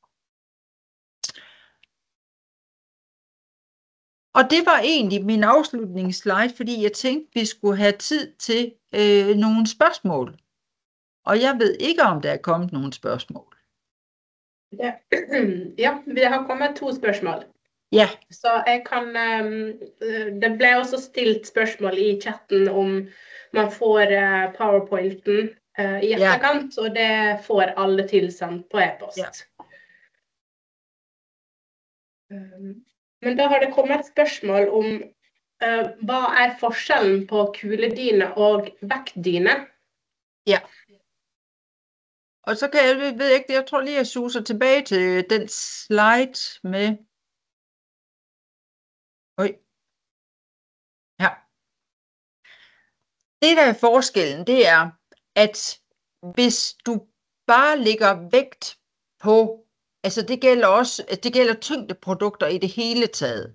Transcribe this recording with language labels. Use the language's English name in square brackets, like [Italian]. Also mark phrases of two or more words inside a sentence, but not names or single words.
[Danish] Og det var egentlig min afslutningsslide, fordi jeg tænkte, vi skulle have tid til nogle spørgsmål. Og jeg ved ikke, om der er kommet nogle spørgsmål. [Norwegian] Ja, det har kommet 2 spørgsmål. Ja. [Danish] Så jeg kan, [Norwegian] det ble også stilt spørgsmål i chatten om man får PowerPointen i etterkant, og det får alle tilsendt på e-post. Ja. Men da har det kommet et spørsmål om hva er forskjellen på kuledyne og vektdyne? Ja. [Danish] Og så kan ved jeg ikke, jeg tror lige, jeg suser tilbage til den slide med... Ja. Det, der er forskellen, det er, at hvis du bare lægger vægt på, altså det gælder tyngdeprodukter i det hele taget.